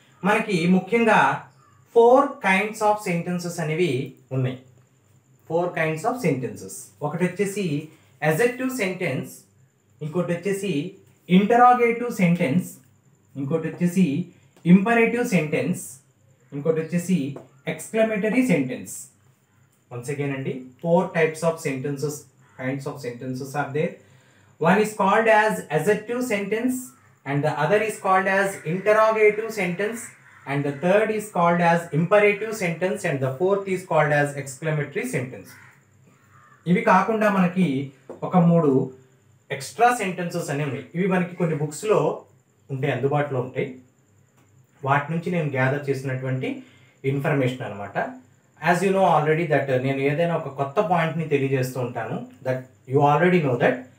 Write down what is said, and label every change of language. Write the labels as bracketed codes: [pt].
[te] మనకి ముఖ్యంగా 4 kinds of sentences అనేవి ఉన్నాయి. 4 కైండ్స్ ఆఫ్ సెంటెన్సెస్. ఒకటి వచ్చేసి అజెక్టివ్ సెంటెన్స్, ఇంకోటి వచ్చేసి ఇంటరాగేటివ్ సెంటెన్స్, ఇంకోటి వచ్చేసి ఇంపరేటివ్ సెంటెన్స్, ఇంకోటి వచ్చేసి ఎక్స్క్లమేటరీ సెంటెన్స్. [en] Once again అండి, 4 types of sentences, kinds of sentences are there. One is called as adjective sentence and the other is called as interrogative sentence and the third is called as imperative sentence and the fourth is called as exclamatory sentence. [te] ఇవి కాకుండా మనకి ఒక 3 extra sentences అనేవి ఉన్నాయి. ఇవి మనకి కొన్ని బుక్స్లో ఉంటాయి, అందుబాటులో ఉంటాయి. వాటి నుంచి నేను గ్యాదర్ చేసినటువంటి ఇన్ఫర్మేషన్ అనమాట. [en] as you know already that [te] నేను ఏదైనా ఒక కొత్త పాయింట్ని తెలియజేస్తూ ఉంటాను, [en] That you already know that.